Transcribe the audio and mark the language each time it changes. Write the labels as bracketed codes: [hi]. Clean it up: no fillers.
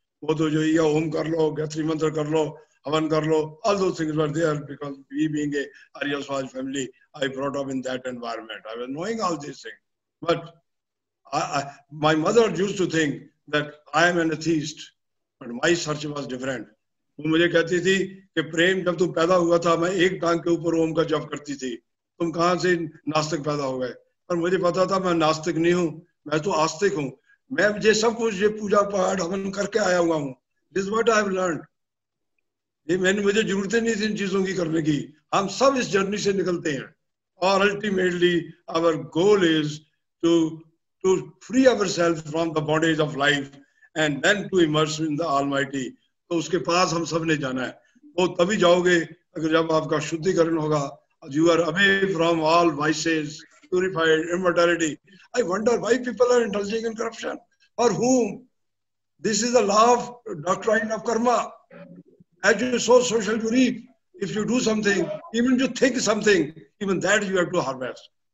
[hi] Wo to jo iya Om kar lo, [en] Gayatri Mantra kar lo, Havan kar lo, all those things were there because we being a Arya Swaj family, I brought up in that environment. I was knowing all these things. But my mother used to think that I am an atheist, but my search was different. [hi] वो मुझे कहती थी कि प्रेम जब तू पैदा हुआ था मैं एक टांग के ऊपर ओम का जप करती थी. तुम कहाँ से नास्तिक पैदा हो गए? पर मुझे पता था मैं नास्तिक नहीं हूँ, मैं तो आस्तिक हूँ. मैं ये सब कुछ ये पूजा पाठ हवन करके आया हुआ हूँ. [en] This is what I have learned. [hi] ये मुझे जरूरत नहीं थी इन चीजों की करने की. हम सब इस जर्नी से निकलते हैं. और [en] ultimately our goal is to to free ourselves from the bondage of life and then to immerse in the Almighty. [hi] तो उसके पास हम सब ने जाना है. वो तभी जाओगे अगर जब आपका शुद्धिकरण होगा. [en] You are away from all vices, purified, immortality. I wonder why people are indulging in corruption. For whom? This is the law of doctrine of karma. As you sow, so shall you reap. If you do something, even you think something, even that you have to harvest.